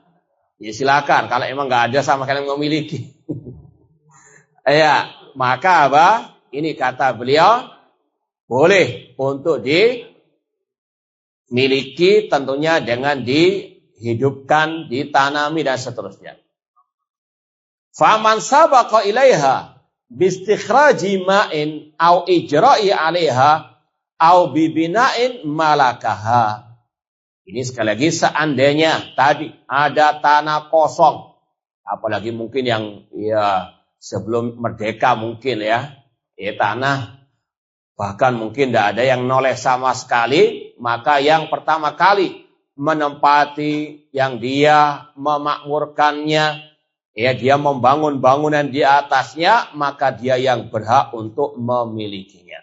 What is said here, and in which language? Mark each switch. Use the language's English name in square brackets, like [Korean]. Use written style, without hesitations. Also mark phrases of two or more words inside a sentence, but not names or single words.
[Indonesian] Ya silakan, kalau emang nggak ada sama kalian yang memiliki. Maka apa? Ini kata beliau, boleh untuk dimiliki tentunya dengan dihidupkan, ditanami dan seterusnya. [Arabic] فمن سبق إليها باستخراج ماء أو إجراء عليها أو ببناء ملكها. [Indonesian] Ini sekali lagi seandainya tadi ada tanah kosong, apalagi mungkin yang sebelum merdeka mungkin tanah bahkan mungkin tidak ada yang noleh sama sekali, maka yang pertama kali menempati yang dia memakmurkannya, dia membangun bangunan di atasnya, maka dia yang berhak untuk memilikinya.